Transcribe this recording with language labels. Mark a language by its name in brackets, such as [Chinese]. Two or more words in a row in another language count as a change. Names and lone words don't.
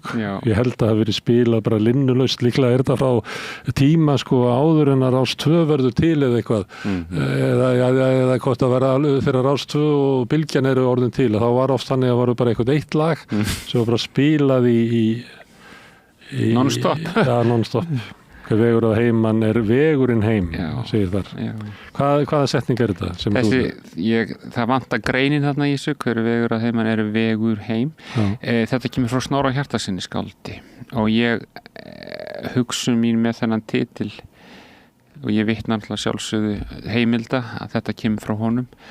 [Icelandic] Ég held að það hafi verið spilað bara linnulaust, líklega er þetta frá tíma sko áður en að Rás 2 verður til eða eitthvað eða hvort að vera þegar Rás 2 og Bylgjan eru orðin til þá var oft þannig að varu bara eitthvað eitt lag sem var bara spilað í non-stop. Já, non-stop. Hver vegur á heimann er vegurinn heim, segir þar. Hvaða setning er þetta? Það vantar greinin þarna í þessu, hver vegur á heimann er vegur heim. Þetta kemur frá Snorra Hjartarsyni skáldi og ég hugsun mín með þennan titil og ég vitna alltaf sjálfsögðu heimilda að þetta kemur frá honum.